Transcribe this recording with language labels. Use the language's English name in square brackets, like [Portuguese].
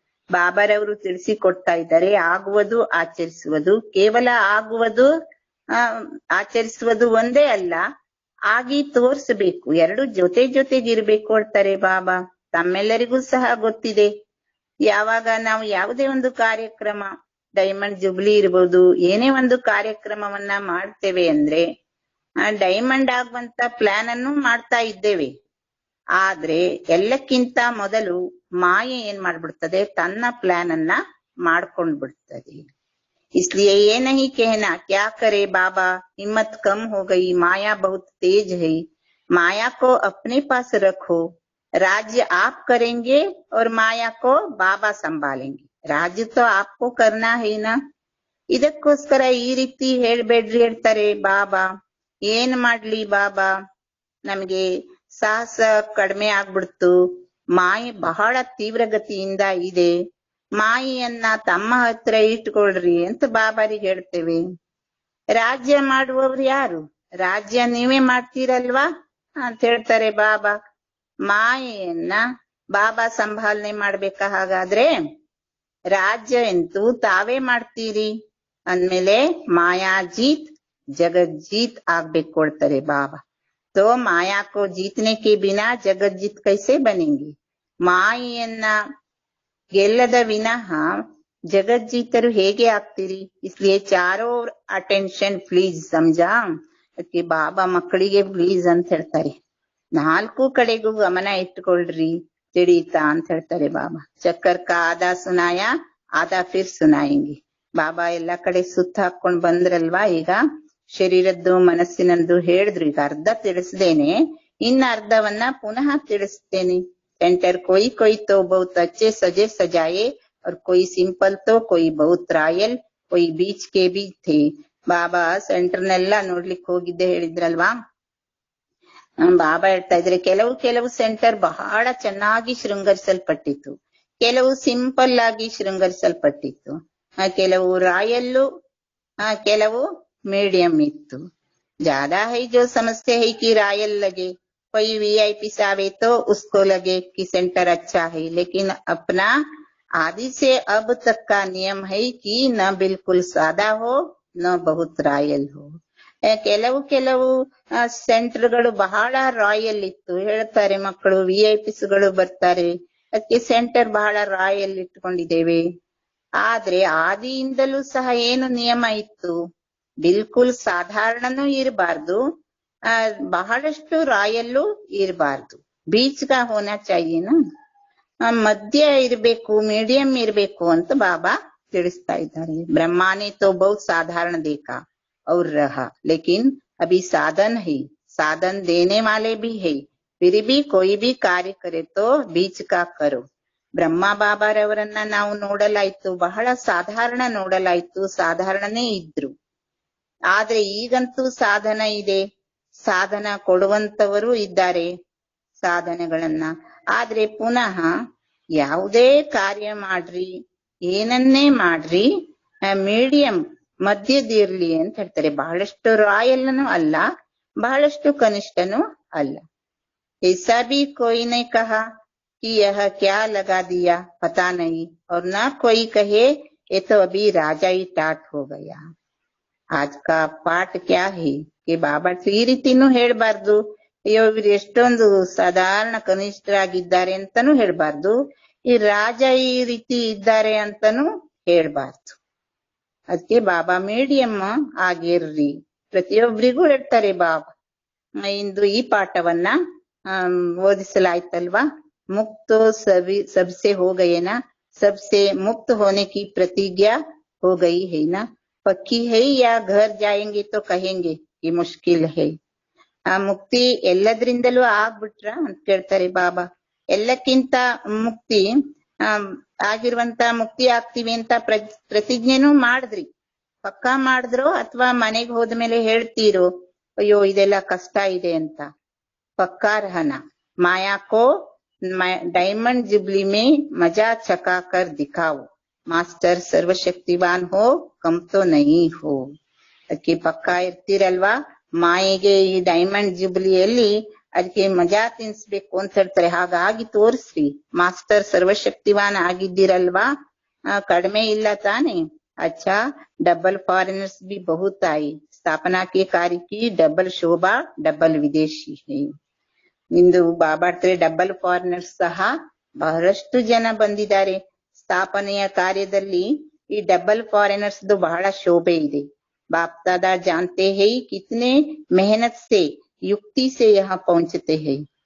[Kannada] ಬಾಬಾರವರು ತಿಳಿಸಿಕೊಡ್ತಾ ಇದ್ದಾರೆ, ಆಗುವುದು ಆಚರಿಸುವುದು, ಕೇವಲ ಆಗುವುದು ಆಚರಿಸುವುದು ಒಂದೇ ಅಲ್ಲ, ಆಗಿ ತೋರಿಸಬೇಕು. ಎರಡು ಜೊತೆ ಜೊತೆಗಿರ್ಬೇಕು ಅಂತಾರೆ ಬಾಬಾ. ತಮ್ಮೆಲ್ಲರಿಗೂ ಸಹ ಗೊತ್ತಿದೆ, ಯಾವಾಗ ನಾವು ಯಾವುದೇ ಒಂದು ಕಾರ್ಯಕ್ರಮ, ಡೈಮಂಡ್ ಜುಬ್ಲಿ ಇರ್ಬೋದು, ಏನೇ ಒಂದು ಕಾರ್ಯಕ್ರಮವನ್ನ ಮಾಡ್ತೇವೆ ಅಂದ್ರೆ ಡೈಮಂಡ್ ಆಗುವಂತ ಪ್ಲಾನ್ ಅನ್ನು ಮಾಡ್ತಾ ಇದ್ದೇವೆ. ಆದ್ರೆ ಎಲ್ಲಕ್ಕಿಂತ ಮೊದಲು ಮಾಯೆ ಏನ್ ಮಾಡ್ಬಿಡ್ತದೆ, ತನ್ನ ಪ್ಲಾನ್ ಅನ್ನ ಮಾಡ್ಕೊಂಡ್ ಬಿಡ್ತದೆ. [Hindi] इसलिए ये नहीं कहना क्या करे बाबा, हिम्मत कम हो गई, माया बहुत तेज है. माया को अपने पास रखो, राज्य आप करेंगे और माया को बाबा संभालेंगे. राज्य तो आपको करना है ना. [Kannada] ಇದಕ್ಕೋಸ್ಕರ ಈ ರೀತಿ ಹೇಳ್ಬೇಡ್ರಿ ಹೇಳ್ತಾರೆ ಬಾಬಾ. ಏನ್ ಮಾಡ್ಲಿ ಬಾಬಾ, ನಮ್ಗೆ ಸಾಹಸ ಕಡಿಮೆ ಆಗ್ಬಿಡ್ತು, ಮಾಯೆ ಬಹಳ ತೀವ್ರಗತಿಯಿಂದ ಇದೆ, ಮಾಯೆಯನ್ನ ತಮ್ಮ ಹತ್ರ ಇಟ್ಕೊಳ್ರಿ ಅಂತ ಬಾಬಾರಿಗೆ ಹೇಳ್ತೇವೆ. ರಾಜ್ಯ ಮಾಡುವವ್ರು ಯಾರು? ರಾಜ್ಯ ನೀವೇ ಮಾಡ್ತೀರಲ್ವಾ ಅಂತ ಹೇಳ್ತಾರೆ ಬಾಬಾ. ಮಾಯೆಯನ್ನ ಬಾಬಾ ಸಂಭಾಲನೆ ಮಾಡ್ಬೇಕಾ? ಹಾಗಾದ್ರೆ ರಾಜ್ಯ ಅಂತೂ ತಾವೇ ಮಾಡ್ತೀರಿ ಅಂದ್ಮೇಲೆ ಮಾಯಾ ಜೀತ್ ಜಗತ್ ಜೀತ್ ಆಗ್ಬೇಕು ಕೊಡ್ತಾರೆ ಬಾಬಾ. [Hindi] तो माया को जीतने के बिना जगत जीत कैसे बनेंगे? [Kannada] ಮಾಯೆಯನ್ನ ಗೆಲ್ಲದ ವಿನಃ ಜಗಜ್ಜೀತರು ಹೇಗೆ ಆಗ್ತೀರಿ? [Hindi] ಇಸ್ಲಿಯೇ ಚಾರೋ ಅಟೆನ್ಷನ್ ಪ್ಲೀಸ್, ಸಮಜಾ? [Kannada] ಅದಕ್ಕೆ ಬಾಬಾ ಮಕ್ಕಳಿಗೆ ಪ್ಲೀಸ್ ಅಂತ ಹೇಳ್ತಾರೆ, ನಾಲ್ಕು ಕಡೆಗೂ ಗಮನ ಇಟ್ಟುಕೊಳ್ರಿ ತಿಳಿತಾ ಅಂತ ಹೇಳ್ತಾರೆ ಬಾಬಾ. [Hindi] ಚಕ್ಕರ್ ಕಾ ಆದಾ ಸುನಾಯ ಆದಾ ಫಿರ್ ಸುನಾಯಂಗಿ. [Kannada] ಬಾಬಾ ಎಲ್ಲಾ ಕಡೆ ಸುತ್ತ ಹಾಕೊಂಡ್ ಬಂದ್ರಲ್ವಾ, ಈಗ ಶರೀರದ್ದು ಮನಸ್ಸಿನದ್ದು ಹೇಳಿದ್ರು, ಈಗ ಅರ್ಧ ತಿಳಿಸ್ದೇನೆ ಇನ್ನ ಅರ್ಧವನ್ನ ಪುನಃ ತಿಳಿಸ್ತೇನೆ. [Hindi] सेंटर कोई कोई तो बहुत अच्छे सजे सजाए और कोई सिंपल तो कोई बहुत रायल, कोई बीच के भी थे. [Kannada] ಬಾಬಾ ಸೆಂಟರ್ನೆಲ್ಲ ನೋಡ್ಲಿಕ್ಕೆ ಹೋಗಿದ್ದೆ ಹೇಳಿದ್ರಲ್ವಾ. ಬಾಬಾ ಹೇಳ್ತಾ ಇದ್ರೆ, ಕೆಲವು ಸೆಂಟರ್ ಬಹಳ ಚೆನ್ನಾಗಿ ಶೃಂಗರಿಸಲ್ಪಟ್ಟಿತ್ತು, ಕೆಲವು ಸಿಂಪಲ್ ಆಗಿ ಶೃಂಗರಿಸಲ್ಪಟ್ಟಿತ್ತು, ಕೆಲವು ರಾಯಲ್ಲು, ಕೆಲವು ಮೀಡಿಯಂ ಇತ್ತು. [Hindi] ज्यादा है जो समझते है कि रायल लगे, कोई वीआईपी आवे तो उसको लगे कि सेंटर अच्छा है, लेकिन अपना आदि से अब तक का नियम है कि न बिल्कुल सादा हो न बहुत रायल हो. [Kannada] ಕೆಲವು ಸೆಂಟರ್ಗಳು ಬಹಳ ರಾಯಲ್ ಇತ್ತು ಹೇಳ್ತಾರೆ ಮಕ್ಕಳು. ವಿಐಪಿಸ್ಗಳು ಬರ್ತಾರೆ, ಅದಕ್ಕೆ ಸೆಂಟರ್ ಬಹಳ ರಾಯಲ್ ಇಟ್ಕೊಂಡಿದ್ದೇವೆ. ಆದ್ರೆ ಆದಿಯಿಂದಲೂ ಸಹ ಏನು ನಿಯಮ ಇತ್ತು, ಬಿಲ್ಕುಲ್ ಸಾಧಾರಣನೂ ಇರಬಾರ್ದು, ಬಹಳಷ್ಟು ರಾಯಲ್ಲು ಇರಬಾರ್ದು, [Hindi] ಬೀಚ್ ಕಾ ಹೋನಾ ಚಾಹಿಯೇನಾ, [Kannada] ಮಧ್ಯ ಇರ್ಬೇಕು, ಮೀಡಿಯಂ ಇರ್ಬೇಕು ಅಂತ ಬಾಬಾ ತಿಳಿಸ್ತಾ ಇದ್ದಾರೆ. [Hindi] ಬ್ರಹ್ಮಾನೆ ತೋ ಬಹುತ್ ಸಾಧಾರಣ ದೇಖಾ और रहा, लेकिन अभी साधन है, साधन देने वाले भी है, फिर भी कोई भी कार्य करे तो बीच का करो. [Kannada] ಬ್ರಹ್ಮ ಬಾಬಾರವರನ್ನ ನಾವು ನೋಡಲಾಯ್ತು, ಬಹಳ ಸಾಧಾರಣ ನೋಡಲಾಯ್ತು, ಸಾಧಾರಣನೇ ಇದ್ರು. ಆದ್ರೆ ಈಗಂತೂ ಸಾಧನ ಇದೆ, ಸಾಧನ ಕೊಡುವಂತವರು ಇದ್ದಾರೆ ಸಾಧನೆಗಳನ್ನ. ಆದ್ರೆ ಪುನಃ ಯಾವುದೇ ಕಾರ್ಯ ಮಾಡ್ರಿ, ಏನನ್ನೇ ಮಾಡ್ರಿ, ಮೀಡಿಯಂ ಮಧ್ಯದಿರ್ಲಿ ಅಂತ ಹೇಳ್ತಾರೆ. ಬಹಳಷ್ಟು ರಾಯಲ್ನು ಅಲ್ಲ, ಬಹಳಷ್ಟು ಕನಿಷ್ಠನೂ ಅಲ್ಲ. [Hindi] ऐसा भी कोई ने कहा कि यह क्या लगा दिया पता नहीं, और ना कोई कहे ये तो अभी राजा ही टाट हो गया. आज का ಪಾಠ ಕ್ಯಾ ಹೇ कि [Kannada] ಬಾಬಾ ಈ ರೀತಿನೂ ಹೇಳ್ಬಾರ್ದು, ಅಯ್ಯೋ ಇವ್ರು ಎಷ್ಟೊಂದು ಸಾಧಾರಣ ಕನಿಷ್ಠರಾಗಿದ್ದಾರೆ ಅಂತಾನೂ ಹೇಳ್ಬಾರ್ದು, ಈ ರಾಜ ಈ ರೀತಿ ಇದ್ದಾರೆ ಅಂತಾನೂ ಹೇಳ್ಬಾರ್ದು. ಅದಕ್ಕೆ ಬಾಬಾ ಮೀಡಿಯಂ ಆಗಿರ್ರಿ, ಪ್ರತಿಯೊಬ್ಬರಿಗೂ ಹೇಳ್ತಾರೆ ಬಾಬಾ. ಇಂದು ಈ ಪಾಠವನ್ನ ಓದಿಸಲಾಯ್ತಲ್ವಾ. [Hindi] ಮುಕ್ತೋ सबसे हो गए ना, सबसे मुक्त होने की प्रतिज्ञा हो गई है ना, पक्की है या घर जाएंगे तो कहेंगे कि मुश्किल है. [Kannada] ಆ ಮುಕ್ತಿ ಎಲ್ಲದ್ರಿಂದಲೂ ಆಗ್ಬಿಟ್ರ ಅಂತ ಕೇಳ್ತಾರೆ ಬಾಬಾ. ಎಲ್ಲಕ್ಕಿಂತ ಮುಕ್ತಿ ಆಗಿರುವಂತ ಮುಕ್ತಿ ಆಗ್ತೀವಿ ಅಂತ ಪ್ರತಿಜ್ಞೆನೂ ಮಾಡಿದ್ರಿ, ಪಕ್ಕಾ ಮಾಡಿದ್ರು ಅಥವಾ ಮನೆಗೆ ಹೋದ್ಮೇಲೆ ಹೇಳ್ತೀರೋ ಅಯ್ಯೋ ಇದೆಲ್ಲ ಕಷ್ಟ ಇದೆ ಅಂತ. [Hindi] पक्का रहना, माया को डायमंड जुबली में मजा चका कर दिखाओ, मास्टर सर्वशक्तिवान हो कम तो नहीं हो. [Kannada] ಅದಕ್ಕೆ ಪಕ್ಕಾ ಇರ್ತೀರಲ್ವಾ, ಮಾಯೆಗೆ ಈ ಡೈಮಂಡ್ ಜುಬ್ಲಿಯಲ್ಲಿ ಅದಕ್ಕೆ ಮಜಾ ತಿನ್ಸ್ಬೇಕು ಅಂತ ಹೇಳ್ತಾರೆ. ಹಾಗಾಗಿ ತೋರಿಸ್ರಿ, ಮಾಸ್ಟರ್ ಸರ್ವಶಕ್ತಿವಾನ್ ಆಗಿದ್ದೀರಲ್ವಾ, ಕಡಿಮೆ ಇಲ್ಲ ತಾನೆ. [Hindi] अच्छा डबल फॉरेनर्स भी बहुत आई, स्थापना के कार्य की डबल शोभा डबल विदेशी है. [Kannada] ಇಂದು ಬಾಬಾ ಡಬಲ್ ಫಾರಿನರ್ಸ್ ಸಹ ಬಹಳಷ್ಟು ಜನ ಬಂದಿದ್ದಾರೆ. ಸ್ಥಾಪನೆಯ ಕಾರ್ಯದಲ್ಲಿ ಈ ಡಬಲ್ ಫಾರಿನರ್ಸ್ ಬಹಳ ಶೋಭೆ ಇದೆ. [Hindi] ಬಾಪ್ ದಾದಾ ಜಾನ್ತೆ ಹೈ ಕಿತನೆ ಮೆಹನತ್ ಸೆ ಯುಕ್ತಿ ಸೆ ಯಹಾ ಪಹುಂಚತೆ ಹೈ.